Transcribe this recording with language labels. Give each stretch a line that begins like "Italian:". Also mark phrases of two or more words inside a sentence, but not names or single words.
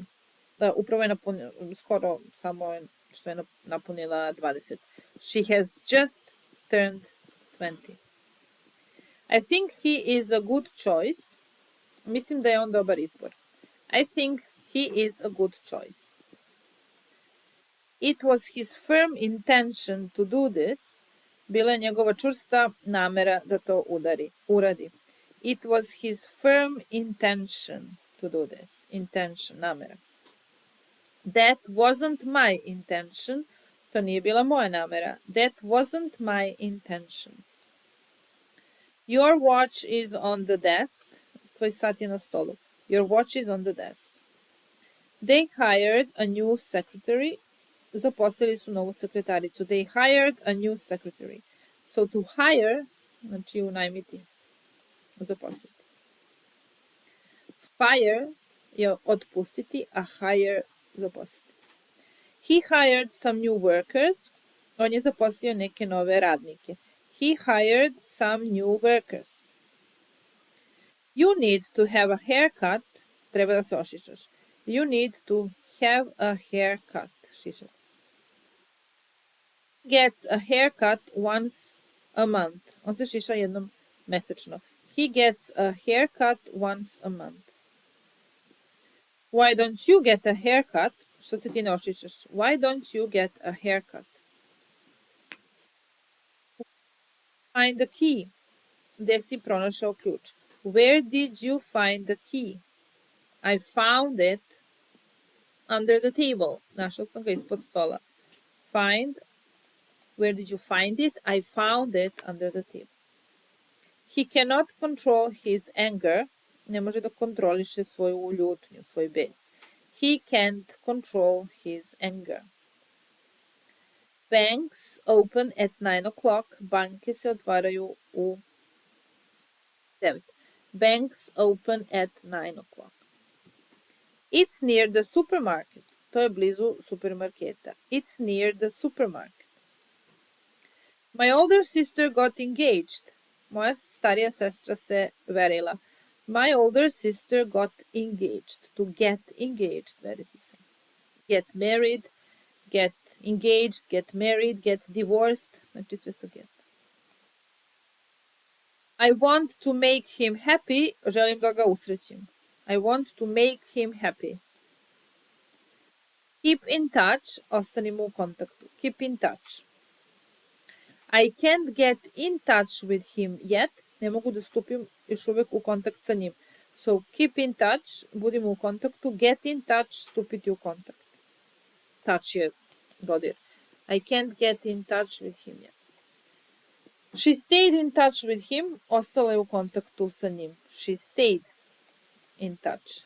Serbian: Upravo je napunila, skoro samo što je napunila 20.
English: She has just turned 20. I think he is a good choice.
Serbian: Mislim da je on dobar izbor.
English: I think he is a good choice. It was his firm intention to do this.
Serbian: Bila je njegova čvrsta namera da to uradi.
English: It was his firm intention to do this.
Serbian: Intention, namera.
English: That wasn't my intention.
Serbian: To nije bila moja namera.
English: That wasn't my intention. Your watch is on the desk.
Serbian: Tvoj sat je na stolu.
English: Your watch is on the desk. They hired a new secretary.
Serbian: Zaposlili su novu sekretaricu.
English: They hired a new secretary. So to hire,
Serbian: znači unajmiti, zaposliti. Fire je otpustiti, a hire zaposliti.
English: He hired some new workers.
Serbian: On je zaposlio neke nove radnike.
English: He hired some new workers. You need to have a haircut.
Serbian: Treba da se ošišaš.
English: You need to have a haircut.
Serbian: Šišati.
English: He gets a haircut once a month.
Serbian: On se šiša jednom mesečno.
English: He gets a haircut once a month. Why don't you get a haircut?
Serbian: Što se ti ne ošišaš?
English: Why don't you get a haircut? Find the key.
Serbian: Gde si pronašao ključ?
English: Where did you find the key? I found it under the table.
Serbian: Našao sam ga ispod stola.
English: Find. Where did you find it? I found it under the table. He cannot control his anger.
Serbian: Ne može da kontroliše svoju ljutnju, svoj bes.
English: He can't control his anger. Banks open at 9 o'clock.
Serbian: Banke se otvaraju u 9.
English: Banks open at 9 o'clock. It's near the supermarket.
Serbian: To je blizu supermarketa.
English: It's near the supermarket. My older sister got engaged.
Serbian: Moja starija sestra se verila.
English: My older sister got engaged. To get engaged,
Serbian: veriti se.
English: Get married, get engaged, get married, get divorced.
Serbian: Znači sve sa get.
English: I want to make him happy.
Serbian: Želim da ga usrećim.
English: I want to make him happy. Keep in touch.
Serbian: Ostanimo u kontaktu.
English: Keep in touch. I can't get in touch with him yet.
Serbian: Ne mogu da stupim još uvek u kontakt sa njim.
English: So keep in touch.
Serbian: Budimo u kontaktu.
English: Get in touch.
Serbian: Stupiti u kontakt. Touch je dodir.
English: I can't get in touch with him yet. She stayed in touch with him.
Serbian: Ostala je u kontaktu sa njim.
English: She stayed in touch.